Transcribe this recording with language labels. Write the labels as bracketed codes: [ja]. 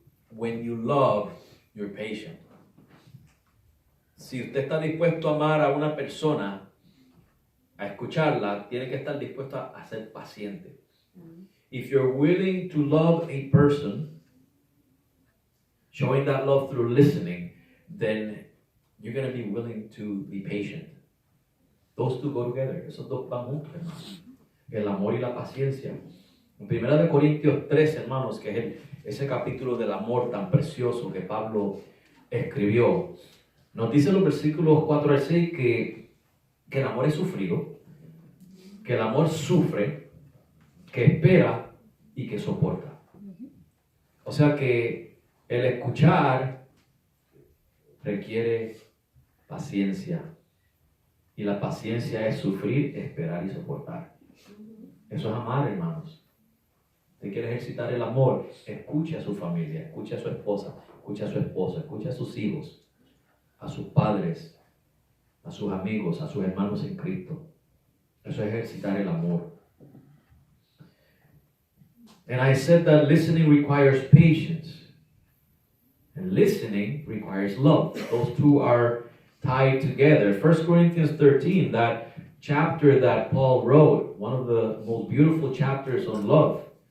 [en] When you love, you're patient. [es] Si usted está dispuesto a amar a una persona, a escucharla, tiene que estar dispuesto a ser paciente. [en] If you're willing to love a person, showing that love through listening, then you're going to be willing to be patient. Those two go together. [es] Esos dos van juntos, hermanos. El amor y la paciencia. En 1 Corintios 3, hermanos, que es ese capítulo del amor tan precioso que Pablo escribió, nos dice en los versículos 4 al 6 que el amor es sufrido, que el amor sufre, que espera y que soporta. O sea que el escuchar requiere paciencia. Y la paciencia es sufrir, esperar y soportar. Eso es amar, hermanos. Usted quiere ejercitar el amor, escuche a su familia, escuche a su esposa, escuche a su esposo, escuche a sus hijos, a sus padres, a sus amigos, a sus hermanos en Cristo. Eso es ejercitar el amor. [en] And I said that listening requires patience. And listening requires love. Those two are tied together. 1 Corinthians 13, that chapter that Paul wrote, one of the most beautiful chapters on love.